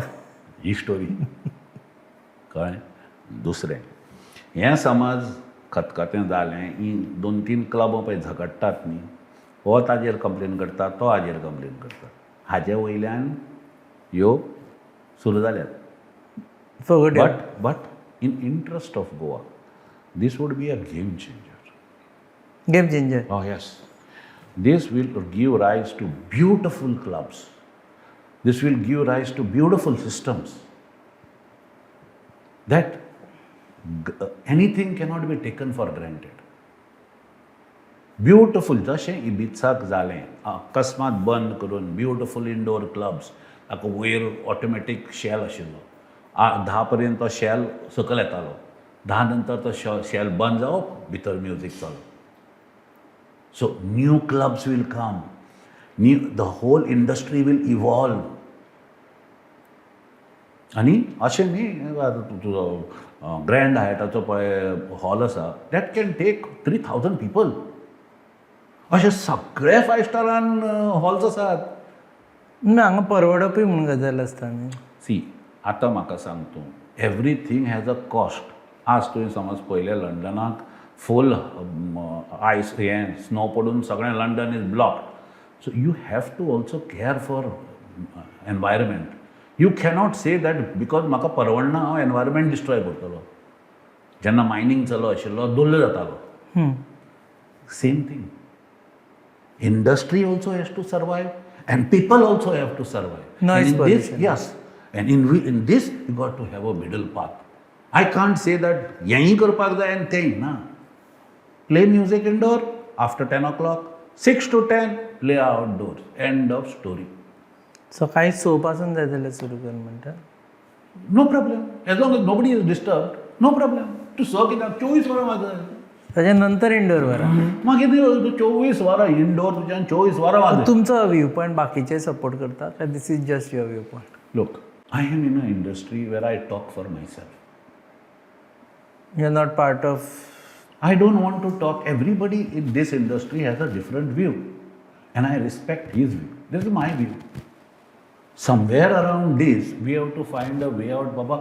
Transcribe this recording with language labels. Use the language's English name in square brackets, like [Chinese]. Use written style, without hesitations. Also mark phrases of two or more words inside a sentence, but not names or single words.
[Konkani] ही स्टोरी. कळ्ळें? दुसरें हें समज खतखतें जालें, ही 2-3 क्लब पळय झगडटात न्ही, हो ताजेर कंप्लेन करता, तो हाजेर कंप्लेन करता. हाजे वयल्यान ह्यो सुरू जाल्यात. [English] Forget it. But in interest of Goa this would be a game changer. Game changer. Oh, yes. This will give rise to beautiful clubs. This will give rise to beautiful systems. That anything cannot be taken for granted. Beautiful, [Konkani] जशें इबित्साक जालें, अकस्मात बंद करून [English] beautiful indoor clubs, [Konkani] ताका वयर ऑटोमॅटीक शॅल आशिल्लो. 10 पर्यंत तो शॅल सकयल येतालो. 10 नंतर तो शॅल बंद जावप, भितर म्युजीक चालू. [English] So new clubs will come. The whole industry will evolve. [Konkani] आनी अशें न्ही तुजो ग्रँड हायटाचो पळय हॉल आसा [English] that can take 3000 people. [Konkani] अशे सगळे 5 स्टारान हॉल्स आसात. हांगा परवडपूय म्हणून गजाल आसता न्ही. सी आतां म्हाका सांग तूं [English] everything has a cost. [Konkani] आज तुवें समज पयलें लंडनाक फूल आयस हें स्नो पडून सगळें लंडन [English] is blocked. So you have to also care for environment. You cannot say that because [Konkani] म्हाका परवडना हांव एनवायरमेंट डिस्ट्रॉय करतलो. जेन्ना मायनींग चालू आशिल्लो दल्लो जातालो. [English] Same thing. Industry also has to survive and people also have to survive. Noise pollution. Yes. And in this, you got to have a middle path. I can't say that [Konkani] यही करपाक जाय [English] and तें ना. Play music indoor after 10 o'clock. 6 to 10, play outdoors. End of story. [Konkani] सकाळी 6 पासून जाय जाल्यार सुरू कर म्हणटा. [English] No problem. As long as nobody is disturbed, no problem. [Konkani] तूं स कित्याक 24 वरां वाजय. ताच्या नंतर इंडोर वरा. मागीर तूं 24 वरां इंडोर तुज्यान 24 वरां वाजय. तुमचो [English] view point [Konkani] बाकीचे सपोर्ट करता काय [English] this is just your view point? Look, I am in an industry where I talk for myself. You are not part of. I don't want to talk. Everybody in this industry has a different view, and I respect his view. This is my view. Somewhere around this, we have to find a way out, Baba.